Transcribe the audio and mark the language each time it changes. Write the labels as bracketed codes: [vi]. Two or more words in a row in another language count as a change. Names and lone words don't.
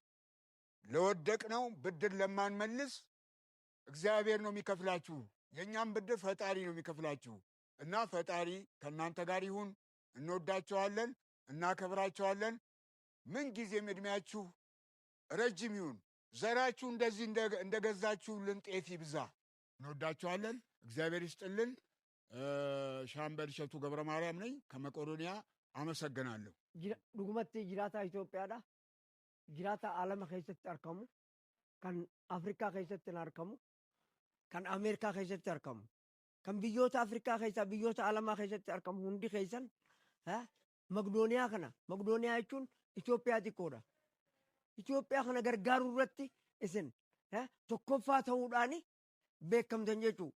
[am] ለወደቅነው ብድር ለማንመልስ እግዚአብሔር ነው የሚከፍላችሁ። የእኛም ብድር ፈጣሪ ነው የሚከፍላችሁ እና ፈጣሪ ከእናንተ ጋር ይሁን። እንወዳቸዋለን፣ እናከብራቸዋለን። ምንጊዜም ዕድሜያችሁ ረጅም ይሁን። ዘራችሁ እንደዚህ እንደገዛችሁልን ጤፍ ይብዛ። እንወዳቸዋለን። እግዚአብሔር ይስጥልን። ሻምበል እሸቱ ገብረ ማርያም ነኝ ከመቄዶንያ። አመሰግናለሁ። [om] Dugumatti jiraatta Itoophiyaatti jiraatta ዓለም keessatti argamu kan Afrikaa keessatti argamu kan Ameerikaa keessatti argamu kan biyyoota Afrikaa keessaa biyyoota alamaa keessatti argamu hundi keessan Maqdooniyaa kana Maqdooniyaa jechuun Itoophiyaa xiqqoodha. Itoophiyaa kana gargaaruu irratti isin tokkoffaa ta'uudhaan beekamtan jechuudha.